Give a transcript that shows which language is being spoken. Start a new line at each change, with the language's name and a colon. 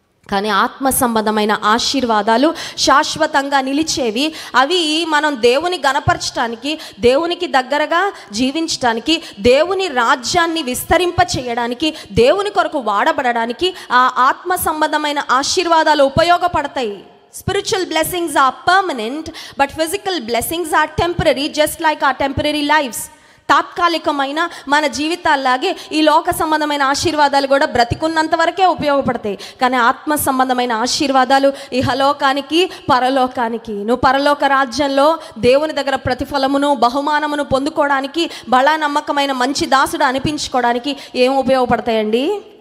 Telugu: కానీ ఆత్మ సంబంధమైన ఆశీర్వాదాలు శాశ్వతంగా నిలిచేవి. అవి మనం దేవుని గణపరచడానికి, దేవునికి దగ్గరగా జీవించడానికి, దేవుని రాజ్యాన్ని విస్తరింప చేయడానికి, దేవుని కొరకు వాడబడడానికి ఆ ఆత్మ సంబంధమైన ఆశీర్వాదాలు ఉపయోగపడతాయి.
English: Spiritual blessings are permanent, but physical blessings are temporary, just like our temporary lives.
Telugu: తాత్కాలికమైన మన జీవితాల్లాగే ఈ లోక సంబంధమైన ఆశీర్వాదాలు కూడా బ్రతికున్నంత వరకే ఉపయోగపడతాయి. కానీ ఆత్మ సంబంధమైన ఆశీర్వాదాలు ఇహలోకానికి, పరలోకానికి, నువ్వు పరలోక రాజ్యంలో దేవుని దగ్గర ప్రతిఫలమును, బహుమానమును పొందుకోవడానికి, బలా నమ్మకమైన మంచి దాసుడు అనిపించుకోవడానికి ఏం ఉపయోగపడతాయండి?